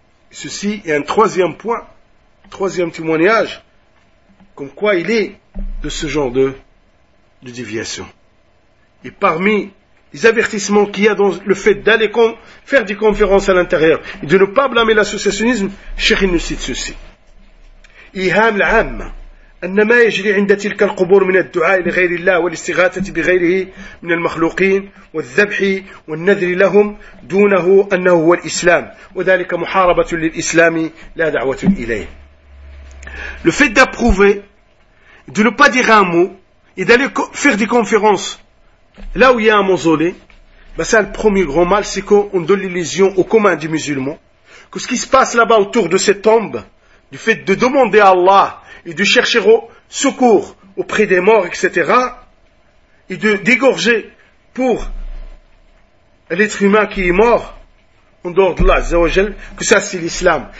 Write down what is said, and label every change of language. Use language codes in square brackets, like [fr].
[fr] Ceci est un troisième point, troisième témoignage, comme quoi il est de ce genre de déviation. Et parmi les avertissements qu'il y a dans le fait d'aller faire des conférences à l'intérieur, et de ne pas blâmer l'associationnisme, Cheikh nous cite ceci. [ar] « Iham l'âme » أن ما يجري عند تلك القبور من الدعاء لغير الله والاستغاثة بغيره من المخلوقين والذبح والنذر لهم دونه أنه هو الإسلام وذلك محاربة للإسلام لا دعوة إليه. [fr] Le fait d'approuver, de ne pas dire un mot et d'aller faire des conférences là où il y a un mausolée, ben ça, le premier grand mal, c'est qu'on donne l'illusion au commun des musulmans que ce qui se passe là-bas autour de cette tombe, du fait de demander à Allah et de chercher au secours auprès des morts, etc., et de dégorger pour l'être humain qui est mort, en dehors de Allah, Azza wa Jal, que ça c'est l'islam.